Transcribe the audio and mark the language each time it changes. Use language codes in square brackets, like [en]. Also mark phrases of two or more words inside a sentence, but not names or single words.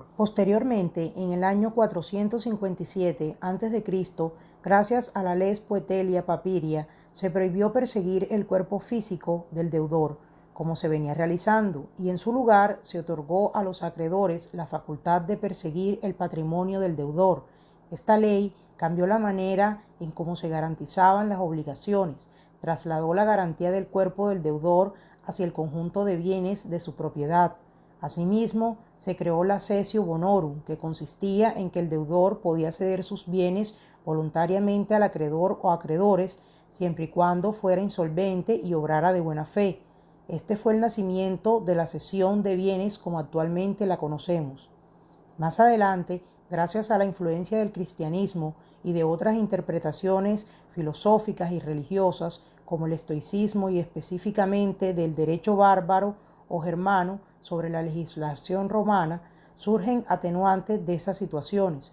[es] Posteriormente, en el año 457 a.C., gracias a la Lex Poetelia Papiria, se prohibió perseguir el cuerpo físico del deudor, como se venía realizando, y en su lugar se otorgó a los acreedores la facultad de perseguir el patrimonio del deudor. Esta ley cambió la manera en cómo se garantizaban las obligaciones, trasladó la garantía del cuerpo del deudor hacia el conjunto de bienes de su propiedad. Asimismo, se creó la [la] cessio bonorum, [es] que consistía en que el deudor podía ceder sus bienes voluntariamente al acreedor o acreedores, siempre y cuando fuera insolvente y obrara de buena fe. Este fue el nacimiento de la cesión de bienes como actualmente la conocemos. Más adelante, gracias a la influencia del cristianismo y de otras interpretaciones filosóficas y religiosas, como el estoicismo y específicamente del derecho bárbaro o germano sobre la legislación romana, surgen atenuantes de esas situaciones.